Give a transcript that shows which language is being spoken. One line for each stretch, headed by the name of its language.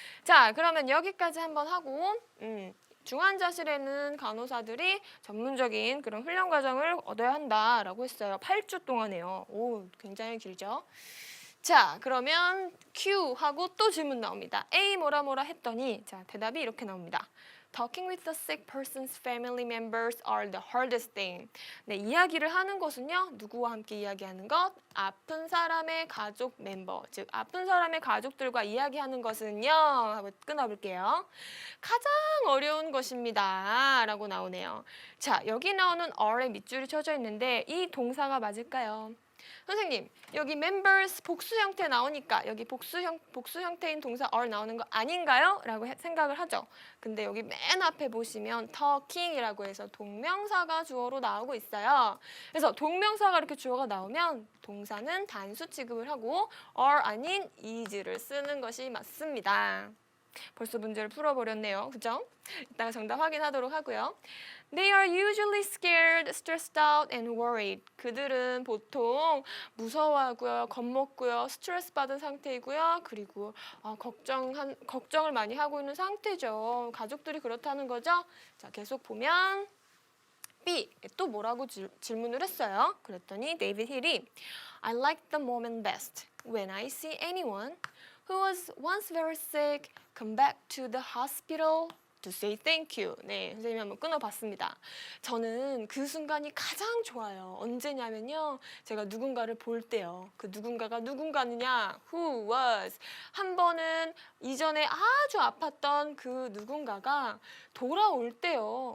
Korean: 자, 그러면 여기까지 한번 하고 중환자실에는 간호사들이 전문적인 그런 훈련 과정을 얻어야 한다라고 했어요. 8주 동안에요. 오, 굉장히 길죠? 자, 그러면 Q 하고 또 질문 나옵니다. A 뭐라 했더니 자, 대답이 이렇게 나옵니다.
English: Talking with the sick person's family members are the hardest thing.
Korean: 네, 이야기를 하는 것은요. 누구와 함께 이야기하는 것? 아픈 사람의 가족 멤버, 즉 아픈 사람의 가족들과 이야기하는 것은요. 하고 끊어볼게요. 가장 어려운 것입니다. 라고 나오네요. 자, 여기 나오는 are에 밑줄이 쳐져 있는데 이 동사가 맞을까요? 선생님, 여기 members 복수 형태 나오니까 여기 복수 형태인 동사 are 나오는 거 아닌가요? 라고 생각을 하죠. 근데 여기 맨 앞에 보시면 talking이라고 해서 동명사가 주어로 나오고 있어요. 그래서 동명사가 이렇게 주어가 나오면 동사는 단수 취급을 하고 are 아닌 is를 쓰는 것이 맞습니다. 벌써 문제를 풀어버렸네요. 그죠? 이따가 정답 확인하도록 하고요.
English: They are usually scared, stressed out, and worried.
Korean: 그들은 보통 무서워하고요, 겁먹고요, 스트레스 받은 상태이고요. 그리고 걱정을 많이 하고 있는 상태죠. 가족들이 그렇다는 거죠. 자, 계속 보면 B, 또 뭐라고 질문을 했어요.
English: 그랬더니 데이비드 힐이 I like the moment best when I see anyone who was once very sick come back to the hospital to say thank you.
Korean: 네, 선생님이 한번 끊어봤습니다. 저는 그 순간이 가장 좋아요. 언제냐면요. 제가 누군가를 볼 때요. 그 누군가가 누군가느냐? Who was. 한 번은 이전에 아주 아팠던 그 누군가가 돌아올 때요.